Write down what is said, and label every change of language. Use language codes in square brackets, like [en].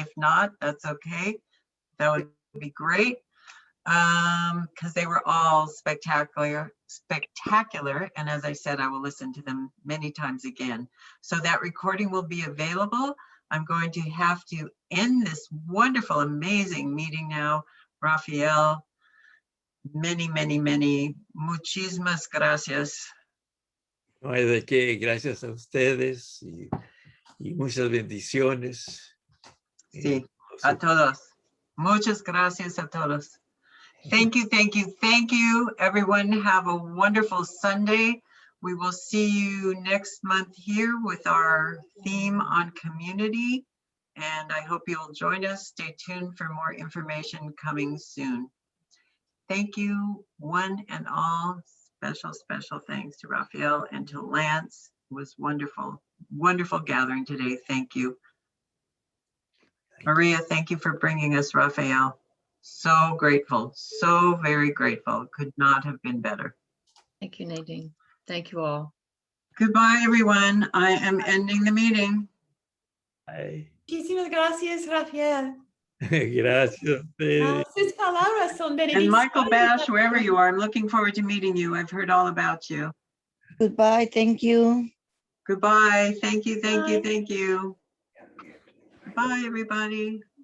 [en] If not, that's okay. That would be great, because they were all spectacular. And as I said, I will listen to them many times again. So that recording will be available. I'm going to have to end this wonderful, amazing meeting now. Rafael, many, [es] muchísimas gracias. No hay de qué, gracias a ustedes y muchas bendiciones. Sí, a todos. Muchas gracias a todos. [en] Thank you, everyone. Have a wonderful Sunday. We will see you next month here with our theme on community. And I hope you'll join us. Stay tuned for more information coming soon. Thank you, one and all. Special thanks to Rafael and to Lance. It was wonderful gathering today. Thank you. Maria, thank you for bringing us Rafael. So grateful, so very grateful. Could not have been better. Thank you, Nadine. Thank you all. Goodbye, everyone. I am ending the meeting. Bye. [es] Muchísimas gracias, Rafael. Gracias. Sus palabras son [en] And Michael Bash, wherever you are, I'm looking forward to meeting you. I've heard all about you. Goodbye. Thank you. Goodbye. Thank you, thank you, Bye. thank you. Bye, everybody.